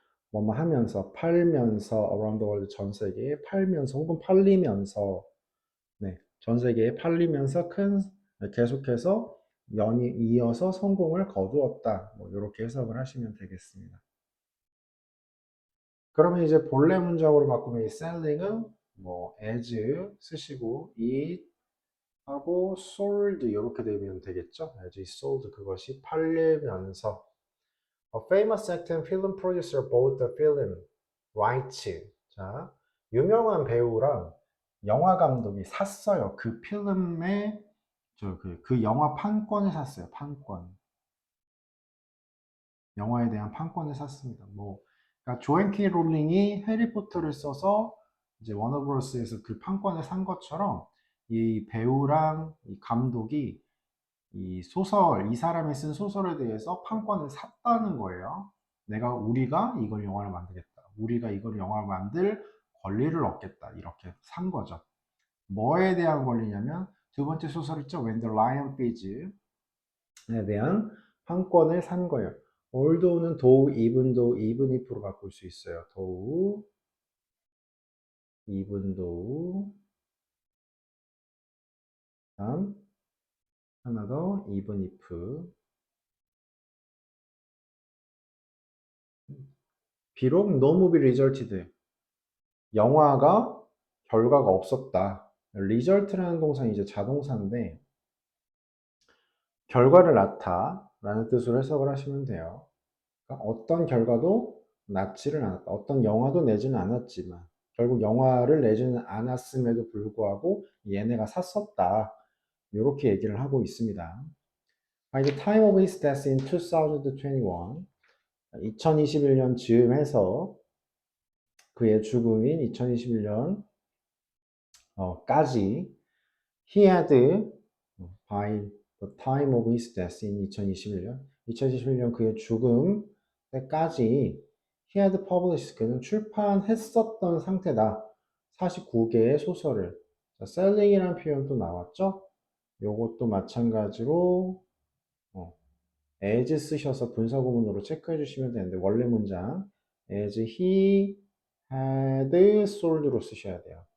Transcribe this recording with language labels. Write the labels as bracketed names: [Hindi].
[Korean] 뭐뭐 하면서, 팔면서, [English] around the world [Korean] 전 세계에 팔면서 혹은 팔리면서, 네, 전 세계에 팔리면서 계속해서 연이 이어서 성공을 거두었다. 뭐 이렇게 해석을 하시면 되겠습니다. 그러면 이제 본래 문장으로 바꾸면 이 selling은 뭐 as 쓰시고 it 하고 sold 이렇게 되면 되겠죠. [English] as it sold [Korean] 그것이 팔리면서 [English] A famous actor and film producer bought the film rights. [Korean] 자, 유명한 배우랑 영화 감독이 샀어요. 그 필름의 그 영화 판권을 샀어요. 판권. 영화에 대한 판권을 샀습니다. 뭐, 그러니까 조앤 K 롤링이 해리포터를 써서 이제 워너브러스에서 그 판권을 산 것처럼 이 배우랑 이 감독이 이 소설, 이 사람이 쓴 소설에 대해서 판권을 샀다는 거예요. 우리가 이걸 영화를 만들겠다. 우리가 이걸 영화를 만들 권리를 얻겠다. 이렇게 산 거죠. 뭐에 대한 권리냐면 두 번째 소설 있죠. When the Lion Feeds에 대한 판권을 산 거예요. although는 though, even though, even if로 바꿀 수 있어요. though, even though, 다음 하나 더 even if. 비록 [English] no movie resulted [Korean] 영화가 결과가 없었다. result라는 동사는 이제 자동사인데 결과를 낳다 라는 뜻으로 해석을 하시면 돼요. 그러니까 어떤 결과도 낳지를 않았다. 어떤 영화도 내지는 않았지만 결국 영화를 내지는 않았음에도 불구하고 얘네가 샀었다. 이렇게 얘기를 하고 있습니다. [English] By the time of his death in 2021, [Korean] 2021년 즈음해서 그의 죽음인 2021년 까지 he had by the time of his death in 2021년 그의 죽음 때까지 [English] he had published [Korean] 그는 출판했었던 상태다. 49개의 소설을 selling이라는 표현도 나왔죠. 요것도 마찬가지로 as 쓰셔서 분사구문으로 체크해 주시면 되는데 원래 문장 as he had sold로 쓰셔야 돼요.